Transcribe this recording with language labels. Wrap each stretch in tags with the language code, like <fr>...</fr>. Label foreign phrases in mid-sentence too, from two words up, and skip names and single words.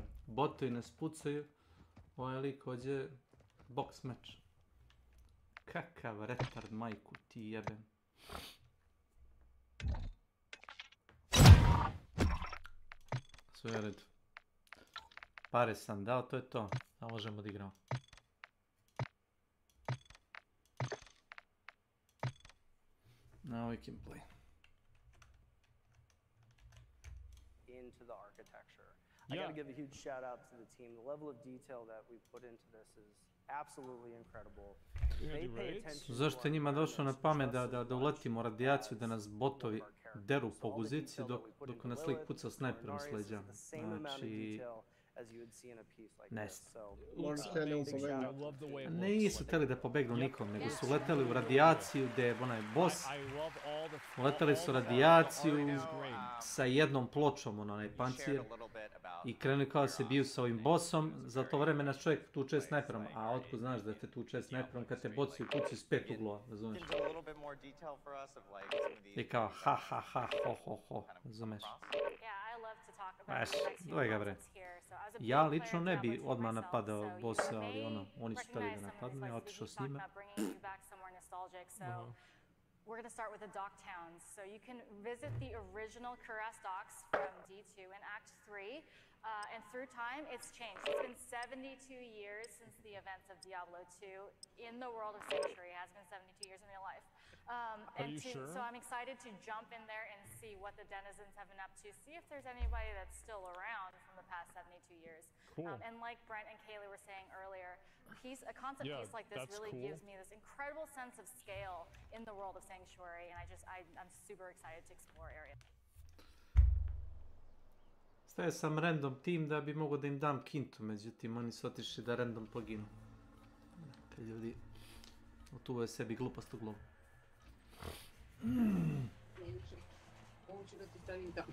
<sr>Botovi nas pucaju, ovaj lik hođe boks meč. Kakav retard, majku ti jebem. Sve je redu. Pare sam dao, to je to. A možemo da igramo.</sr> <en>Now we can play. Into the architecture. I gotta give a huge shout out to the team. The level of detail that we put into this is absolutely incredible. They pay attention.</en> <sr>Zašto je njima došlo na pamet da uletimo radijaciju, da nas botovi deru po guzici dok nas lik puca snajperom s leđa. Znači, nest. Nisu htjeli da pobegnu nikom, nego su leteli u radijaciju gdje je onaj boss. Leteli su radijaciju sa jednom pločom, onaj pancir. I krenuli kao da se biju sa ovim bossom. Za to vreme nas čovjek tuče snajperom. A otkud znaš da te tuče snajperom kad te boci u kući s 5 uglova, razumiješ? I kao ha ha ha ho ho ho, razumiješ? Znaš, doj ga bre. Ja lično ne bi odmah napadao bossa, ali ono, oni su htjeli da napadnu, ja otišao s njima.</sr> <en>We're going to start with the dock towns. So you can visit the original Cuirass docks from D2 in Act 3. And through time, it's changed. It's been 72 years since the events of Diablo 2 in the world of Sanctuary. It has been 72 years in real life. So I'm excited to jump in there and see what the denizens have been up to, see if there's anybody that's still around from the past 72 years. Cool. And like Brent and Kaylee were saying earlier, a concept piece like this really gives me this incredible sense of scale in the world of Sanctuary, and I'm super excited to explore areas.</en> <sr>Stavio sam</sr> <en>random team</en> <sr>da bi mogo da im dam kintu, međutim oni su otišli da random poginu. Te ljudi utuvaju sebi glupost u glavu. Ovo ću da ti stavim tamo.</sr>